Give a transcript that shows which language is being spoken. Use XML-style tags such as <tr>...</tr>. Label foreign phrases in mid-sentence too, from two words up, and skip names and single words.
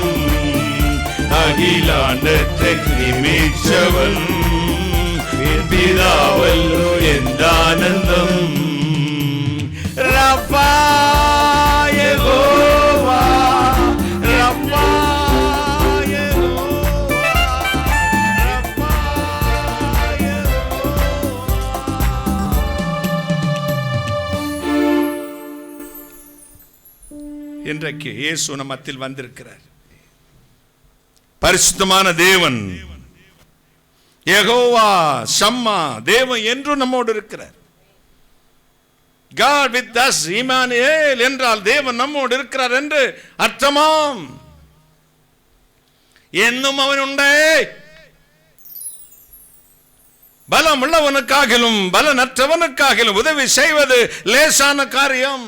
<ml>അഖിലാണ്ടത്തെ നിയമിച്ചവൻ എൻ പിതാവല്ലോ എന്താനന്ദം. റബ്ബാ യഹോവ, റബ്ബാ യഹോവ, റബ്ബാ യഹോവ.</ml> <ta>இன்றைக்கு இயேசு நம்மத்தில் வந்திருக்கிறார். பரிசுத்தமான தேவன் யெகோவா ஷம்மா தேவன் என்று நம்மோடு இருக்கிறார்.</ta> <en>God with us,</en> <ta>இம்மானுவேல் என்றால் தேவன் நம்மோடு இருக்கிறார் என்று அர்த்தமாம். என்னும் அவன் உண்டே. பலம் உள்ளவனுக்காகிலும் பலனற்றவனுக்காகிலும் உதவி செய்வது லேசான காரியம்.</ta>